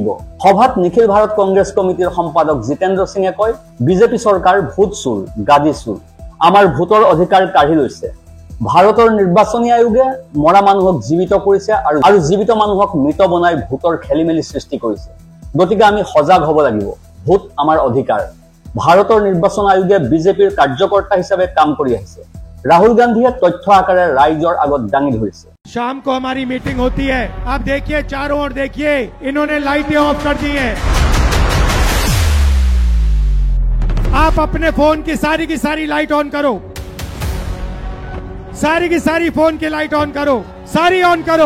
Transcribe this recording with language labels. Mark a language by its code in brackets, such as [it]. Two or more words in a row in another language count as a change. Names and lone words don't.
[as] সভাত নিখিল ভাৰত কংগ্ৰেছ কমিটিৰ সম্পাদক জিতেন্দ্ৰ সিঙে কয়, বিজেপি চৰকাৰ ভোট চোৰ, গাদী চোৰ, আমাৰ ভোটৰ অধিকাৰ কাঢ়ি লৈছে। ভাৰতৰ নিৰ্বাচনী আয়োগে মৰা মানুহক জীৱিত কৰিছে আৰু জীৱিত মানুহক মৃত বনাই ভোটৰ খেলিমেলি সৃষ্টি কৰিছে। গতিকে আমি সজাগ হ'ব লাগিব। ভোট আমাৰ অধিকাৰ। ভাৰতৰ নিৰ্বাচন আয়োগে বিজেপিৰ কাৰ্যকৰ্তা হিচাপে কাম কৰি আহিছে। ৰাহুল গান্ধী তথ্য আকাৰে ৰাইজৰ আগত দাঙি ধৰিছে। [hi] शाम को हमारी मीटिंग होती है। आप देखिए चारों ओर देखिए, इन्होंने लाइटें ऑफ कर दी हैं। आप अपने फोन की सारी लाइट ऑन करो, सारी की सारी फोन की लाइट ऑन करो, सारी ऑन करो।